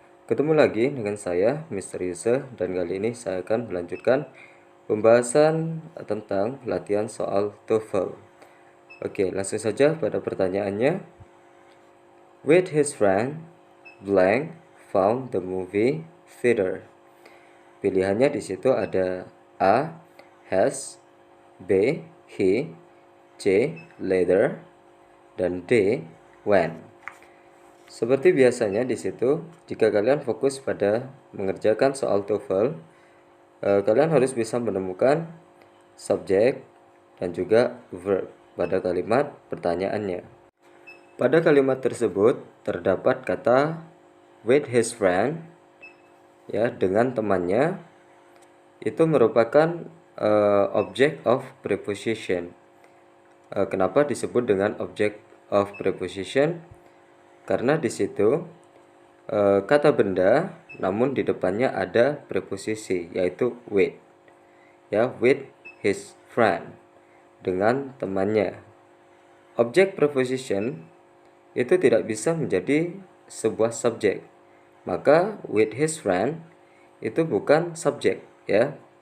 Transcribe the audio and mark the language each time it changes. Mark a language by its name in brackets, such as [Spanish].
[Indonesian] Ketemu lagi dengan saya Mr. Yusuf dan kali ini saya akan melanjutkan pembahasan tentang latihan soal TOEFL. Oke, langsung saja pada pertanyaannya. [English] With his friend, blank found the movie theater. Pilihannya di situ ada A. Has, B. He, C. Later, dan D. When. [Indonesian] Seperti biasanya di situ, jika kalian fokus pada mengerjakan soal TOEFL, kalian harus bisa menemukan subjek dan juga verb pada kalimat pertanyaannya. Pada kalimat tersebut terdapat kata [English] with his friend, [Indonesian] ya, dengan temannya. Itu merupakan object of preposition. Kenapa disebut dengan object of preposition? Karena di situ kata benda, namun di depannya ada preposisi, yaitu with. Ya, [English] with his friend, [Indonesian] dengan temannya. Object preposition itu tidak bisa menjadi sebuah subjek. Maka [English] with his friend [Indonesian] itu bukan subjek, ya.